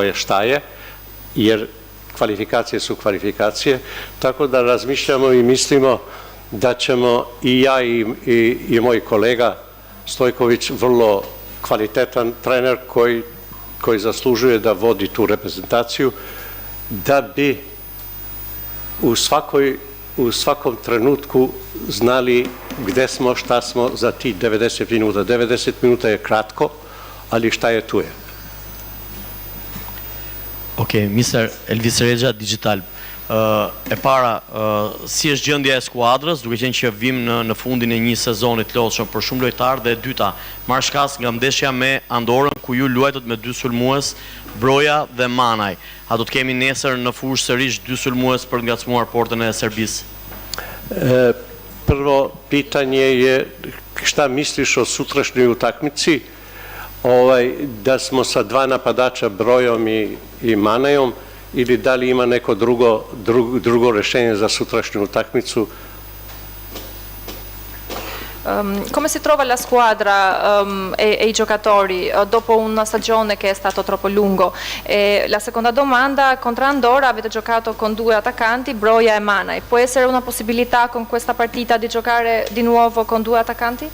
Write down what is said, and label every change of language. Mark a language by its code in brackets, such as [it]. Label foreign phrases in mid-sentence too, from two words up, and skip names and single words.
[sr] je šta je, jer kvalifikacije su kvalifikacije, tako da razmišljamo I mislimo da ćemo I ja I moj kolega Stojković, vrlo kvalitetan trener koji zaslužuje da vodi tu reprezentaciju, da bi u svakom trenutku znali gde smo, šta smo za ti 90 minuta. 90 minuta je kratko, ali šta je tu je. [en] Ok, Mr. Elvis Regja, Digital. [sq] E para, si është gjendja e skuadrës, duke qenë që vim në fundin e një sezoni të lodhshëm për shumë lojtarë, dhe e dyta, marrë shkas nga ndeshja me Andorën, ku ju luajtët me 2 sulmues, Broja dhe Manaj. A do të kemi nesër në fushë sërish 2 sulmues për ngacmuar portën e Serbisë? [sr] Prvo pitanje je šta misliš o sutrašnjoj utakmici, da smo sa 2 napadača Brojom i Manajom, ili da li ima neko drugo rešenje za sutrašnju utakmicu? [it] Come si trova la squadra e i giocatori dopo una stagione che è stato troppo lungo? E la seconda domanda, contro Andorra avete giocato con 2 attaccanti, Broja e Manaj. Può essere una possibilità con questa partita di giocare di nuovo con 2 attaccanti?